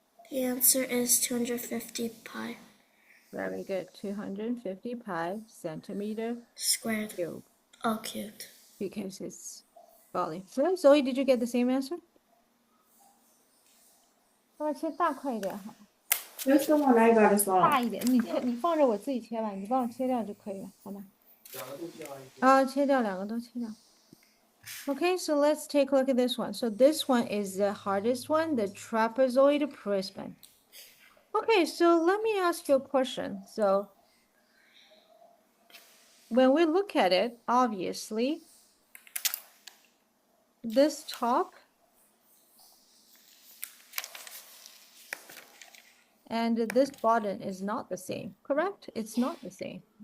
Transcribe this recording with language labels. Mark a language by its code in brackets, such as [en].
[en] The answer is 250 pi Very good. 250 pi centimeter squared, cube all cubed. because it's volume. So Zoe, did you get the same answer? [zh] 帮我切大块一点好， [en] That's the one I got as well. [zh] 大一点。你放着我自己切吧，你帮我切掉就可以了，好吗？啊，切掉两个都切掉。 [en] Okay, so let's take a look at this one. So this one is the hardest one, the trapezoid prism. Okay, so let me ask you a question. So when we look at it, obviously, this top and this bottom is not the same, correct? It's not the same.